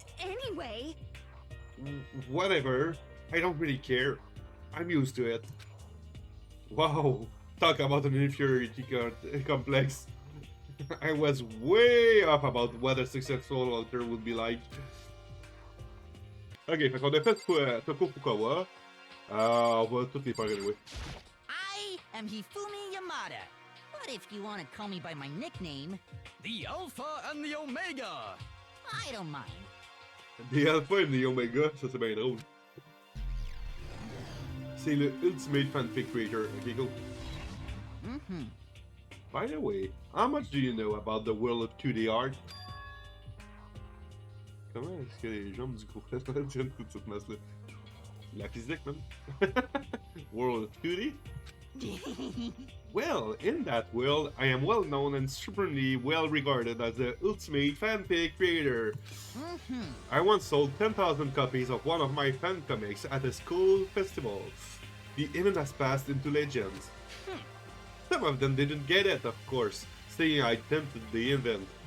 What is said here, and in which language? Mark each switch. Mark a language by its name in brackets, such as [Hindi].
[English] Anyway. Whatever. I don't really care. I'm used to it. Wow. Talk about an inferiority complex. I was way off about what a successful author would be like. [French] Ok, fait qu'on a fait Toko Fukawa. On va toutes les faire anyway. [English] I am Hifumi Yamada. But if you want to call me by my nickname, The Alpha and the Omega! I don't mind. [French] Des Alpha et des Omega, ça c'est bien drôle. C'est le Ultimate Fanfic Creator. Ok, go. Mm-hmm. [English] By the way, how much do you know about the world of 2D art? [French] Comment est-ce que les jambes du gros tiennent toute cette masse-là? La physique, même. World of 2D? [English] Well, in that world, I am well known and supremely well regarded as the ultimate fanfic creator. I once sold 10,000 copies of one of my fan comics at a school festival. The event has passed into legends. Some of them didn't get it, of course, saying I tempted the event.